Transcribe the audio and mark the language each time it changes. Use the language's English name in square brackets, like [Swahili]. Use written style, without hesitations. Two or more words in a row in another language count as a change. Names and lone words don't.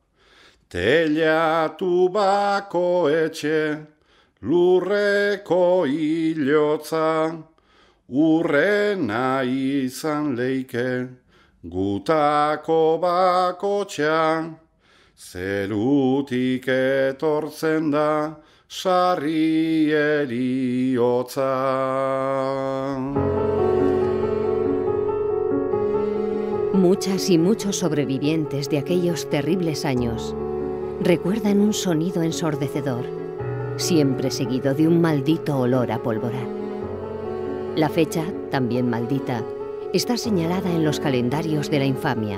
[Basque] telatu bako etxe, lurreko hilotza, urrena izan leike, gutako bakotxa, zerutik etortzen da, sarri eriotza. [Spanish] Muchas y muchos sobrevivientes de aquellos terribles años recuerdan un sonido ensordecedor, siempre seguido de un maldito olor a pólvora. La fecha, también maldita, está señalada en los calendarios de la infamia.